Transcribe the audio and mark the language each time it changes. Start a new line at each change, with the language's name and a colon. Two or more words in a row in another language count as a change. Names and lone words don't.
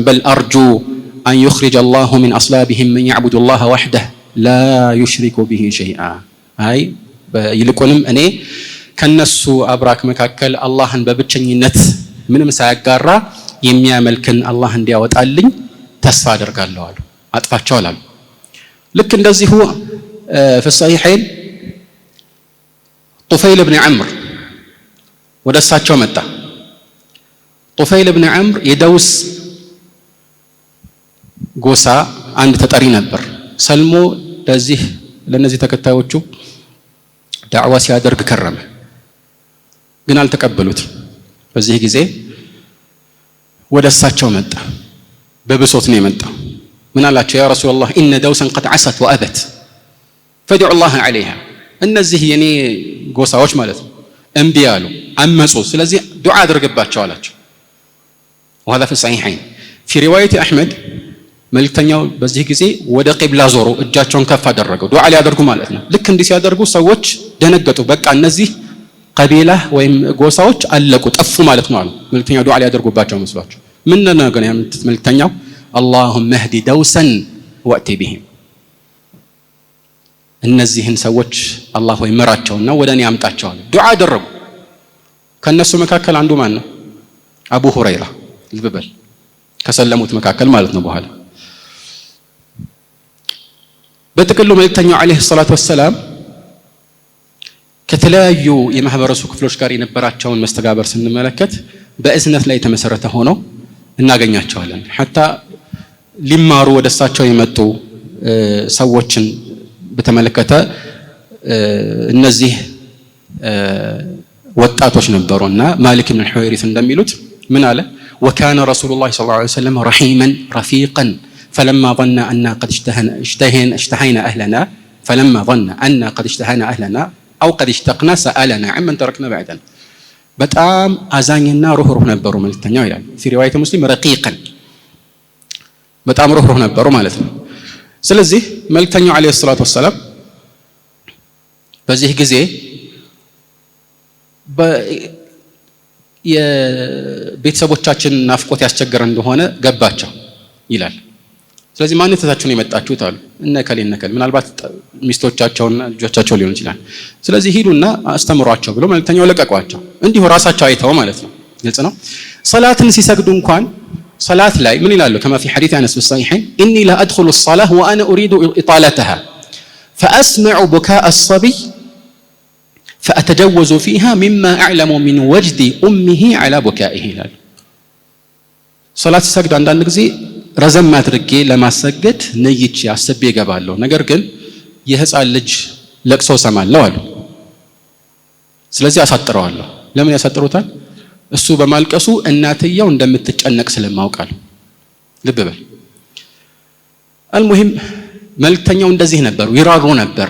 Arabic: بل أرجو أن يخرج الله من أصلابهم من يعبد الله وحده لا يشرك به شيئا
Amharic: አይ ይልቁንም እኔ ከነሱ አብራክ መካከል አላህን በብቸኝነት ምንም ሳያጋራ የሚያመልክን አላህ እንዲያወጣልኝ ተስፋ አደርጋለሁ አሉ። አጥፋቸው አላሉ። ልክ እንደዚሁ
Arabic: في الصحيحين
Amharic: طفيل بن عمرو ወደ እሳቸው መጣ። طفيل بن عمرو የደውስ ጎሳ አንድ ተጠሪ ነበር። ሰልሞ ለነዚህ ተከታዮቹ ዳዕዋ ሲያደርግ ከረመ፣ ግን አልተቀበሉት። በዚህ ጊዜ ወደ እሳቸው መጣ። በብሶት ነው የመጣው። ምን አላቸው?
Arabic: يا رسول الله إن دوسا قد عصت وأبت فادع الله عليها
Amharic: እነዚህ የኔ ጎሳዎች ማለት ነው እምቢ አሉ፣ አመፁ። ስለዚህ ዱዓ አድርግባቸው አላቸው።
Arabic: وهذا في الصحيحين في رواية أحمد
Amharic: መልእክተኛው በዚህ ጊዜ ወደ ቂብላ ዞሮ እጃቸውን ከፍ አደረገው ዱዓ ሊያደርጉ ማለት ነው። ልክ እንዲህ ሲያደርጉ ሰዎች ደነገጡ። በቃ እነዚህ ቀቢላ ወይም ጎሳዎች አለቁ፣ ጠፉ ማለት ነው አሉ። መልእክተኛው ዱዓ ሊያደርጉባቸው መስሏቸው ምን ነው ግን ያሉት መልእክተኛው
Arabic: اللهم اهد دوسا وأتي بهم
Amharic: እነዚህን ሰዎች አላህ ወይ መራቸውና ወደኔ ያምጣቸው አሉ። ዱዓ አደረጉ። ከነሱ መካከል አንዱ ማን ነው? አቡ ሁረይራ ልብበል ከሰለሙት መካከል ማለት ነው። በኋላ በጥቅሉ መልእክተኛው
Arabic: عليه الصلاة والسلام
Amharic: ከተለያዩ የማህበረሰቡ ክፍሎች ጋር የነበራቸውን መስተጋበር ስንመለከት በእዝነት ላይ የተመሰረተ ሆኖ እናገኛቸዋለን። ሐታ ሊማሩ ወደ እሳቸው የመጡ ሰዎችን በተመለከተ እነዚህ ወጣቶች ነበሩና ማሊክ ኢብኑ ሑወይሪስ እንደሚሉት ምን አለ?
Arabic: وكان رسول الله صلى الله عليه وسلم رحيما رفيقا فلما ظن أن قد اشتهينا أهلنا أو قد اشتقنا سألنا عمن تركنا بعدنا
Amharic: በጣም አዛኝና ሩህሩህ ነበሩ መልእክተኛው ይላል።
Arabic: في رواية مسلم رقيقا
Amharic: በጣም ሩህሩህ ነበሩ ማለት ነው። ስለዚህ መልእክተኛው
Arabic: عليه الصلاة والسلام
Amharic: በዚህ ጊዜ የቤተሰቦቻችን ናፍቆት ያስቸገረ እንደሆነ ገባቸው ይላል። ስለዚህ ማን ተታችሁ ነው የመጣችሁት አሉ። እነከሌ ምናልባት ሚስቶቻቸውና ልጆቻቸው ሊሆን ይችላል። ስለዚህ ሂዱና አስተምሯቸው ብሎ መልእክተኛው ለቀቋቸው። እንዲሁ ራሳቸው አይተው ማለት ነው። ግልጽ ነው። ሰላትን ሲሰግዱ እንኳን ሰላት ላይ ምን ይላሉ?
Arabic: كما في حديث أنس بالصحيحين إني لا أدخل الصلاة وأنا أريد إطالتها فأسمع بكاء الصبي فأتجوز فيها مما أعلم من وجد أمه على بكائه
Amharic: ይላል። ሰላት ሲሰግዱ አንዳንድ ጊዜ ረዘም አድርጌ ለማሰገድ ነይቼ አስቤ እገባለሁ፣ ነገር ግን የህፃን ልጅ ለቅሶ ሰማለሁ አሉ። ስለዚህ አሳጥረዋለሁ። ለምን ያሳጥሩታል? እሱ በማልቀሱ እናትየው እንደምትጨነቅ ስለማውቃለሁ። ልብ በል። አልሙሂም መልእክተኛው እንደዚህ ነበሩ፣ ይራሩ ነበር፣